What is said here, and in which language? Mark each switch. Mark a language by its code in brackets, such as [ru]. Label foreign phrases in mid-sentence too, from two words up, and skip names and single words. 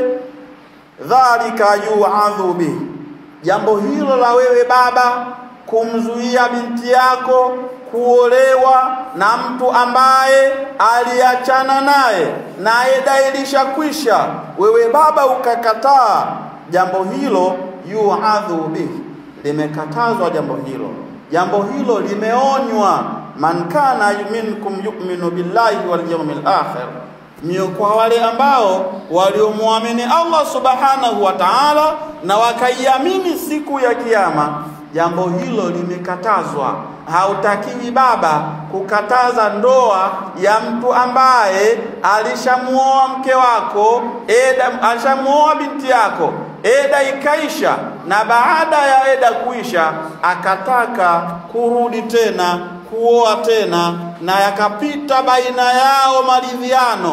[ar] ذلك يوعظ به, [sw] jambo hilo la wewe baba kumzuia binti yako kuolewa na mtu ambaye aliachana naye na eda ilishakwisha, wewe baba ukakataa, jambo hilo [ar] يوعظ به, [sw] limekatazwa jambo hilo. Jambo hilo limeonywa, [ar] من كان منكم يؤمن بالله واليوم الآخر, [sw] kwa wale ambao waliomwamini Allah [ar] سبحانه وتعالى [sw] na wakaiamini siku ya kiyama, jambo hilo limekatazwa. Hautakiwi baba kukataza ndoa ya mtu ambaye alishamuoa mke wako, alishamuoa binti yako, eda ikaisha, na baada ya eda kuisha akataka kurudi tena kuoa tena, na yakapita baina yao maridhiano.